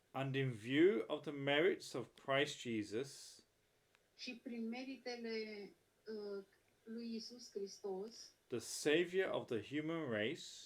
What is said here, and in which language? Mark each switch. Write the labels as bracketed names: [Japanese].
[English] and in view of the merits of Christ Jesus, [Romanian] și prin meritele lui Isus Hristos, [English] the Saviour of the human race,